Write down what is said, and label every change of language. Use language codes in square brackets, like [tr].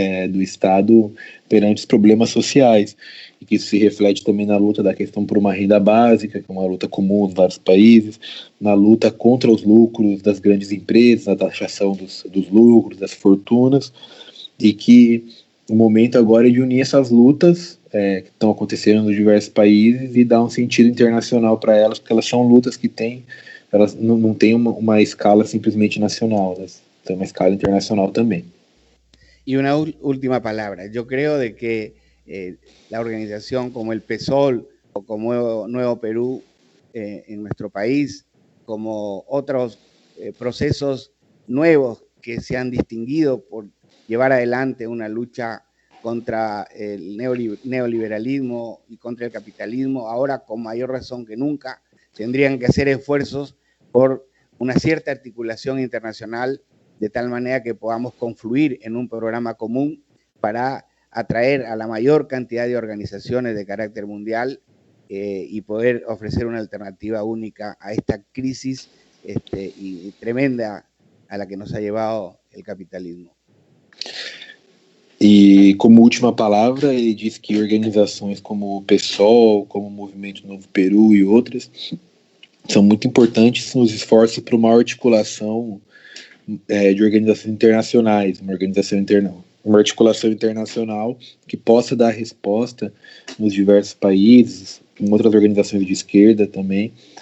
[pt] do Estado perante os problemas sociais, e que isso se reflete também na luta da questão por uma renda básica, que é uma luta comum em vários países, na luta contra os lucros das grandes empresas, na taxação dos lucros, das fortunas, e que o momento agora é de unir essas lutas que estão acontecendo nos diversos países e dar um sentido internacional para elas, porque elas são lutas que elas não têm uma escala simplesmente nacional, elas têm uma escala internacional também. [es] Y una última palabra. Yo creo de que la organización como el PSOL o como Nuevo Perú en nuestro país, como otros procesos nuevos que se han distinguido por llevar adelante una lucha contra el neoliberalismo y contra el capitalismo, ahora con mayor razón que nunca tendrían que hacer esfuerzos por una cierta articulación internacional, de tal manera que podamos confluir en un programa común para atraer a la mayor cantidad de organizaciones de carácter mundial y poder ofrecer una alternativa única a esta crisis y tremenda a la que nos ha llevado el capitalismo. [pt] E como última palavra, ele diz que organizações como o PSOL, como o Movimento Novo Peru e outras são muito importantes nos esforços para uma articulação de organizações internacionais, uma articulação internacional que possa dar resposta nos diversos países, em outras organizações de esquerda também,